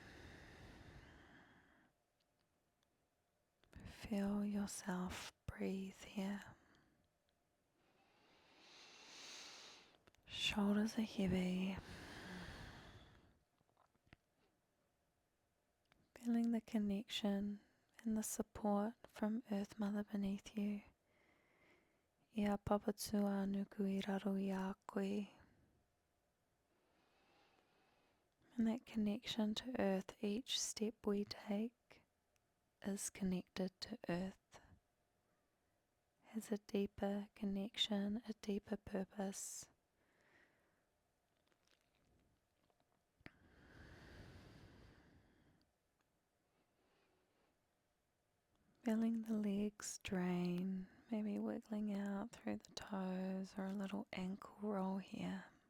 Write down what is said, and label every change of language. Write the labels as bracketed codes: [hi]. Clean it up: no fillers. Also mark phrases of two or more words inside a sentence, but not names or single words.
[en] Feel yourself breathe here. Shoulders are heavy. Feeling the connection and the support from Earth Mother beneath you. [mi] Ia papatua nuku I raro I a koe. [en] And that connection to Earth, each step we take is connected to Earth. Has a deeper connection, a deeper purpose. Feeling the legs drain, maybe wiggling out through the toes or a little ankle roll here.